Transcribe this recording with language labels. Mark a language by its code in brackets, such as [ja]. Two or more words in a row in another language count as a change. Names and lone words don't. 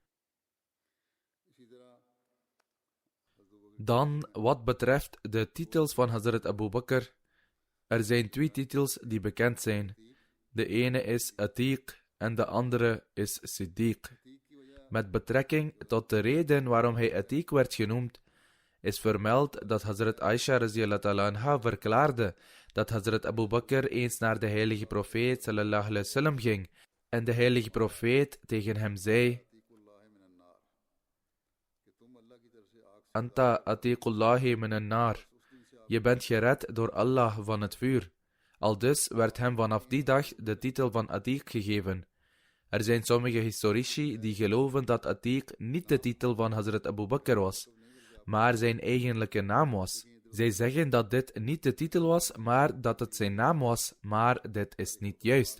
[nl] Dan, wat betreft de titels van Hazrat Abu Bakr. Er zijn 2 titels die bekend zijn. De ene is Atiq en de andere is Siddiq. Met betrekking tot de reden waarom hij Atiq werd genoemd, is vermeld dat Hazrat Aisha [ar] رضي الله تعالى عنها [nl] verklaarde dat Hazrat Abu Bakr eens naar de heilige profeet [ar] صلى الله عليه وسلم [nl] ging en de heilige profeet tegen hem zei: [ar] أنت عتيق الله من النار. [nl] Je bent gered door Allah van het vuur. Aldus werd hem vanaf die dag de titel van Atiq gegeven. Er zijn sommige historici die geloven dat Atiq niet de titel van Hazrat Abu Bakr was, maar zijn eigenlijke naam was. Zij zeggen dat dit niet de titel was, maar dat het zijn naam was, maar dit is niet juist.